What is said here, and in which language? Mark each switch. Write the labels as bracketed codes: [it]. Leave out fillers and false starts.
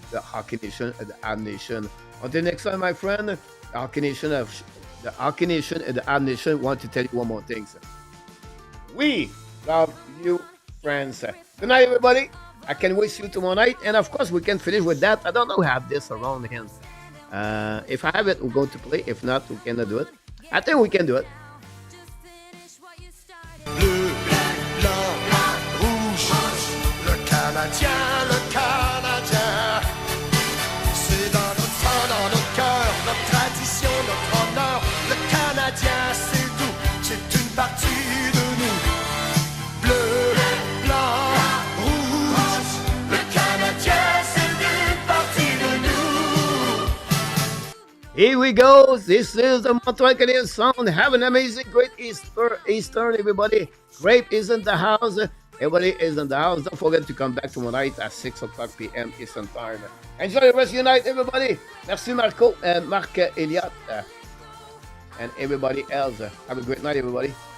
[en] The Hockey Nation and the Ab Nation. Until next time, my friend, the Hockey Nation and the Ab Nation want to tell you one more thing. We love you, friends. Good night, everybody. I can wait see you tomorrow night. And of course, we can finish with that. I don't know how have this around here. If I have it, we're going to play. If not, we cannot do it. I think we can do it. [fr] Bleu, blanc, rouge, le Canadien, c'est dans notre sang, dans notre cœur, notre tradition, notre honneur. Le Canadien, c'est doux, c'est une partie de nous. Bleu, blanc, rouge, le Canadien, c'est une partie de nous. [en] Here we go. This is the Montreal Canadiens sound. Have an amazing, great Easter, everybody. Grape is in the house. Everybody is in the house. Don't forget to come back tomorrow night at 6 o'clock p.m. Eastern Time. Enjoy the rest of your night, everybody. Merci, Marco and Marc Elliott and everybody else. Have a great night, everybody.